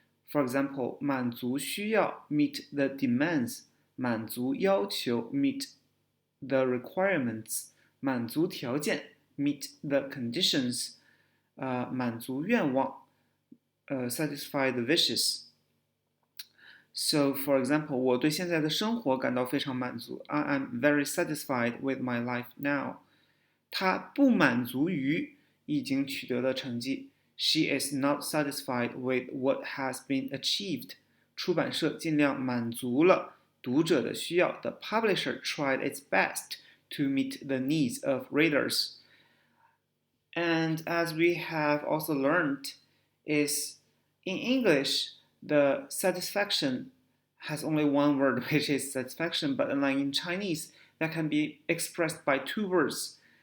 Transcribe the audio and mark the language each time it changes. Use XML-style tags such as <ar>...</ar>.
<en>For example,</en> <zh>满足需要</zh> <en>meet the demands.</en> <zh>满足要求</zh> <en>meet the requirements.</en> <zh>满足条件</zh> <en>meet the conditions.</en> <zh>满足愿望</zh> <en>satisfy the wishes. So, for example,</en> <zh>我对现在的生活感到非常满足.</zh> <en>I am very satisfied with my life now.</en> <zh>她不满足于已经取得的成绩。</zh> <en>She is not satisfied with what has been achieved.</en> <zh>出版社尽量满足了读者的需要。</zh> <en>The publisher tried its best to meet the needs of readers. And as we have also learned, is in English, the satisfaction has only one word, which is satisfaction, but unlike in Chinese, that can be expressed by two words.</en>